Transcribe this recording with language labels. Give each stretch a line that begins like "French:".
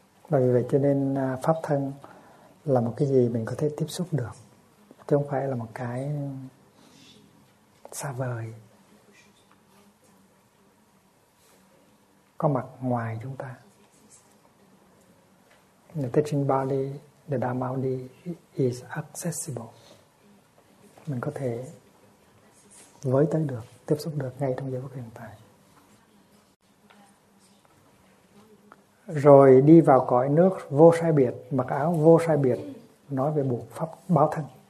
Vietnamese: Bởi vì vậy cho nên pháp thân là một cái gì mình có thể tiếp xúc được, chứ không phải là một cái xa vời có mặt ngoài chúng ta.
English: The teaching body, the Dharma body is accessible.
Vietnamese: Mình có thể với tới được, tiếp xúc được ngay trong giây phút hiện tại. Rồi đi vào cõi nước vô sai biệt, mặc áo vô sai biệt, nói về bộ pháp báo thân.